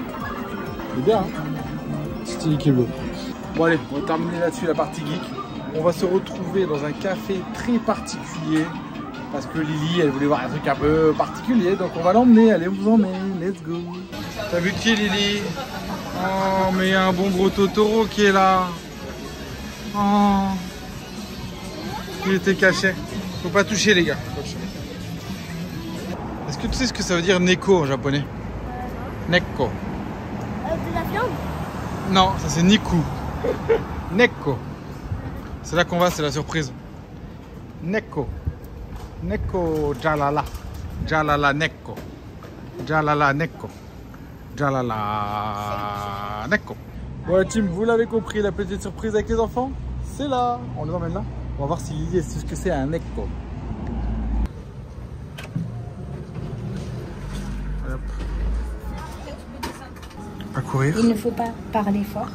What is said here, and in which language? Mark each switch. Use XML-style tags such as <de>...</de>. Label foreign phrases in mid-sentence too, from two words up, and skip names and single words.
<fr>C'est bien, hein? Style qui est bleu. Bon allez, on va terminer là-dessus la partie geek. On va se retrouver dans un café très particulier parce que Lily, elle voulait voir un truc un peu particulier, donc on va l'emmener. Allez, on vous emmène,</fr> <en>let's go.</en> <fr>T'as vu qui, Lily? Oh, mais il y a un bon gros Totoro qui est là. Oh, il était caché. Faut pas toucher, les gars. Est-ce que tu sais ce que ça veut dire Neko en japonais? Neko. De la viande? Non, ça c'est Niku. Neko. C'est là qu'on va, c'est la surprise. Neko. Neko Jalala. Jalala Neko. Jalala Neko. Jalala Neko. Bon, team, vous l'avez compris, la petite surprise avec les enfants, c'est là. On les emmène là. On va voir si Lily sait ce que c'est un Neko. Pas courir. Il ne faut pas parler fort.</fr>